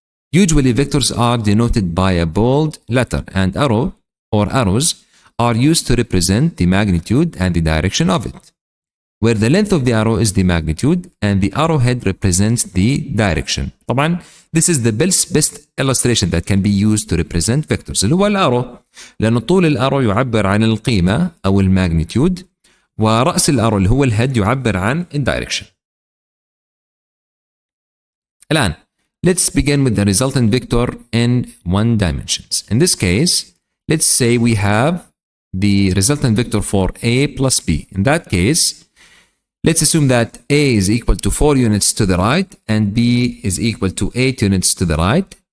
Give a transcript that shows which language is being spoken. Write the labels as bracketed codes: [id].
[en] Usually, vectors are denoted by a bold letter, and arrow or arrows are used to represent the magnitude and the direction of it, where the length of the arrow is the magnitude and the arrowhead represents the direction. [ar] طبعا, [en] this is the best illustration that can be used to represent vectors. [ar] اللي هو الارو، لأن طول الارو يعبر عن القيمة أو الماجنتيود، ورأس الارو اللي هو الهيد يعبر عن الدايركشن. الآن, [en] let's begin with the resultant vector in one dimensions. In this case, let's say we have the resultant vector for A plus B. In that case, let's assume that A is equal to 4 units to the right and B is equal to 8 units to the right.